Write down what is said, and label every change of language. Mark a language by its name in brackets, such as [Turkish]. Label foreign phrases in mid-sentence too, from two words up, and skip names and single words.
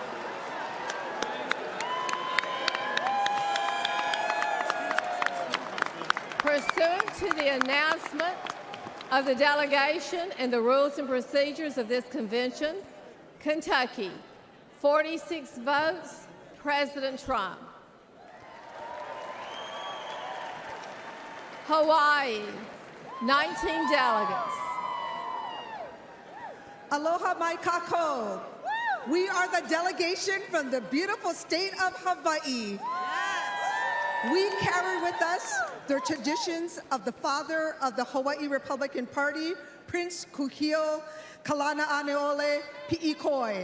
[English] Pursuant to the announcement of the delegation and the rules and procedures of this convention, Kentucky, 46 votes, President Trump. Hawaii, 19 delegates. [Hawaiian] Aloha mai kākou. [English] We are the delegation from the beautiful state of Hawaii. We carry with us the traditions of the father of the Hawaii Republican Party, Prince Kuhio Kalana-Aneole Pi'ikoi.